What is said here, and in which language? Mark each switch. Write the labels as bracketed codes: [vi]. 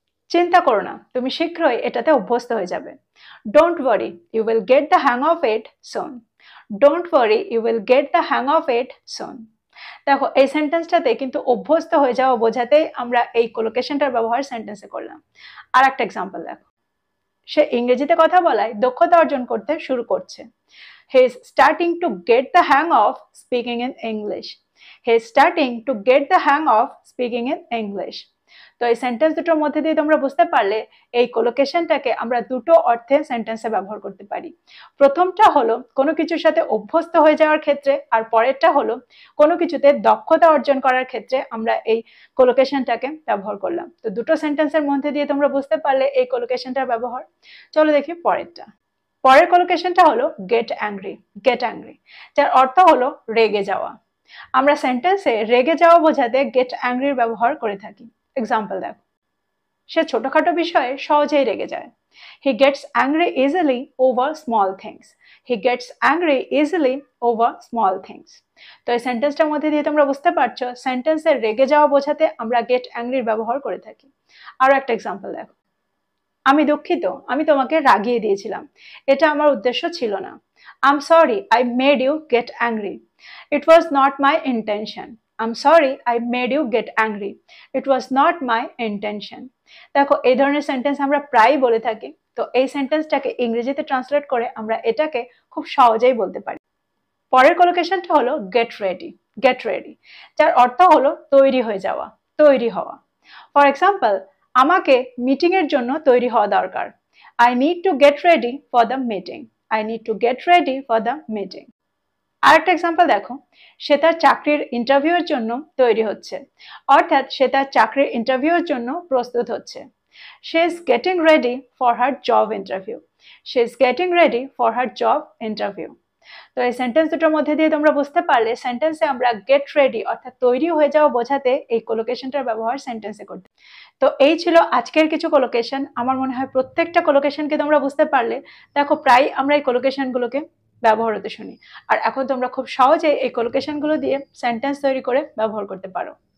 [bn] চিন্তা করো না, তুমি শীঘ্রই এটাতে অভ্যস্ত হয়ে যাবে। [en] Don't worry, you will get the hang of it soon. Don't worry, you will get the hang of it soon. [bn] দেখো, এই সেন্টেন্সটাতে কিন্তু অভ্যস্ত হয়ে যাওয়া বোঝাতেই আমরা এই কোলোকেশনটার ব্যবহার সেন্টেন্সে করলাম। আর একটা এক্সাম্পল দেখো, সে ইংরেজিতে কথা বলায় দক্ষতা অর্জন করতে শুরু করছে। [en] He is starting to get the hang of speaking in English. He is starting to get the hang of speaking in English. [bn] তো এই সেন্টেন্স দুটোর মধ্যে দিয়ে তোমরা বুঝতে পারলে এই কোলোকেশনটাকে আমরা দুটো অর্থে সেন্টেন্সে ব্যবহার করতে পারি। প্রথমটা হলো কোনো কিছুর সাথে অভ্যস্ত হয়ে যাওয়ার ক্ষেত্রে, আর পরেরটা হলো কোনো কিছুতে দক্ষতা অর্জন করার ক্ষেত্রে আমরা এই কোলোকেশনটাকে ব্যবহার করলাম। তো দুটো সেন্টেন্সের মধ্যে দিয়ে তোমরা বুঝতে পারলে এই কোলোকেশনটার ব্যবহার। চলো দেখি পরেরটা। পরের কোলোকেশনটা হলো গেট অ্যাংরি। গেট অ্যাংরি, যার অর্থ হলো রেগে যাওয়া। আমরা সেন্টেন্সে রেগে যাওয়া বোঝাতে গেট অ্যাংরির ব্যবহার করে থাকি। এক্সাম্পল দেখো, সে ছোটখাটো বিষয়ে সহজেই রেগে যায়। [en] He gets angry easily over small things. He gets angry easily over small things. [bn] তো এই সেন্টেন্সটার মধ্যে দিয়ে তোমরা বুঝতে পারছো সেন্টেন্সে রেগে যাওয়া বোঝাতে আমরা গেট অ্যাংরির ব্যবহার করে থাকি। আরো একটা এক্সাম্পল দেখো, আমি দুঃখিত, আমি তোমাকে রাগিয়ে দিয়েছিলাম, এটা আমার উদ্দেশ্য ছিল না। [en] I'm sorry I made you get angry. It was not my intention. I'm sorry I made you get angry. It was not my intention. [bn] দেখো এই ধরনের সেন্টেন্স আমরা প্রায়ই বলে থাকি। তো এই সেন্টেন্সটাকে ইংরেজিতে ট্রান্সলেট করে আমরা এটাকে খুব সহজেই বলতে পারি। পরের কোলোকেশনটা হলো গেট রেডি। গেট রেডি, যার অর্থ হলো তৈরি হয়ে যাওয়া, তৈরি হওয়া। ফর এক্সাম্পল, আমাকে মিটিং এর জন্য তৈরি হওয়া দরকার। [en] I need to get ready for the meeting. I need to get ready for the meeting. [bn] আরেকটা এক্সাম্পল দেখো, সে তার চাকরির ইন্টারভিউয়ের জন্য তৈরি হচ্ছে, অর্থাৎ সে তার চাকরির ইন্টারভিউয়ের জন্য প্রস্তুত হচ্ছে। [en] She is getting ready for her job interview. She is getting ready for her job interview. [bn] তো এই সেন্টেন্স দুটোর মধ্যে দিয়ে তোমরা বুঝতে পারলে সেন্টেন্সে আমরা গেট রেডি অর্থাৎ তৈরি হয়ে যাওয়া বোঝাতে এই কোলোকেশনটার ব্যবহার সেন্টেন্সে করতে। তো এই ছিল আজকের কিছু কোলোকেশন। আমার মনে হয় প্রত্যেকটা কোলোকেশনকে তোমরা বুঝতে পারলে। দেখো প্রায় আমরা এই কোলোকেশনগুলোকে ব্যবহার হতে শুনি, আর এখন তোমরা খুব সহজে এই কোলোকেশনগুলো দিয়ে সেন্টেন্স তৈরি করে ব্যবহার করতে পারো।